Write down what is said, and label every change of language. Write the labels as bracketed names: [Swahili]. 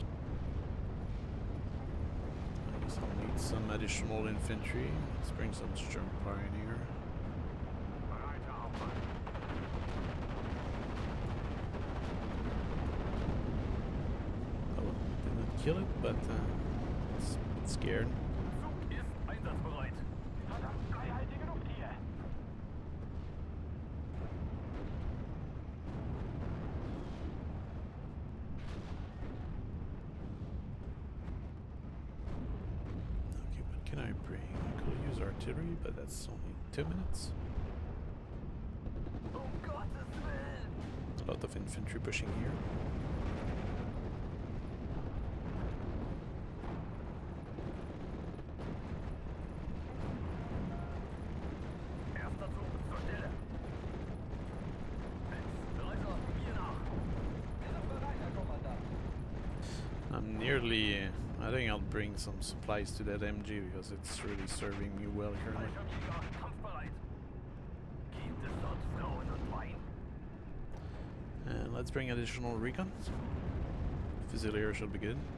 [English] I guess I'll need some additional infantry. Let's bring some strong pioneer. [German] Bereit, Herr Hauptmann. [English] Oh, well, didn't kill it, but it's a bit scared. [German] Zug ist einsatzbereit. Verdammt, reichhaltige Luft hier. [English] Okay, what can I bring? I could use artillery, but that's only 2 minutes. [German] Um Gottes Willen! [English] A lot of infantry pushing here. [German] Erster Zug zur Stelle. Reiser, mir nach. Wir sind bereit, Herr Kommandant. [English] I'm nearly... I think I'll bring some supplies to that MG because it's really serving me well currently. [German] Fallschirmjäger, kampfbereit. Gibt es dort Frauen und Wein? [English] And let's bring additional recon. Fusilier should be good.